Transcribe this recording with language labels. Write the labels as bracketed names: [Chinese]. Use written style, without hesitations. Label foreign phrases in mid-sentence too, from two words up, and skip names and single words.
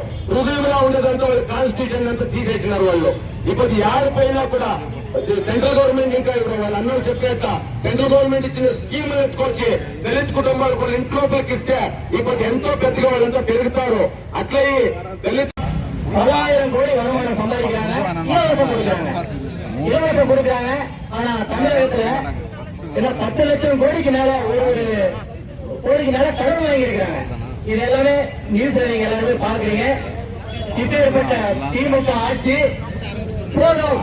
[Telugu] హృదయంలో ఉండేదంతా వాళ్ళు కాన్స్టిట్యూషన్ అంతా తీసేసినారు వాళ్ళు. ఇప్పుడు యాడిపోయినా కూడా [English] central government [Telugu] ఇంకా వాళ్ళు అన్నం చెప్పేట [English] central government [Telugu] ఇచ్చిన స్కీములు ఎత్తుకొచ్చి దళిత కుటుంబాలకు వాళ్ళ ఇంట్లోకి ఇస్తే ఇప్పుడు ఎంతో పెద్దగా వాళ్ళంతా పెరుగుతారు. అట్లా దళిత [Tamil] 10,000 கோடி வருமானம் சம்பாதிக்கிறாங்க, இலவசம் கொடுக்குறாங்க. ஆனா தமிழகத்துல 10 லட்சம் கோடிக்கு மேல ஒரு கோடிக்கு மேல கடன் வாங்கி இருக்கிறாங்க. இது எல்லாமே நியூஸ் நீங்க எல்லாருமே பாக்குறீங்க. இப்பேற்பட்ட திமுக ஆட்சி போதும்.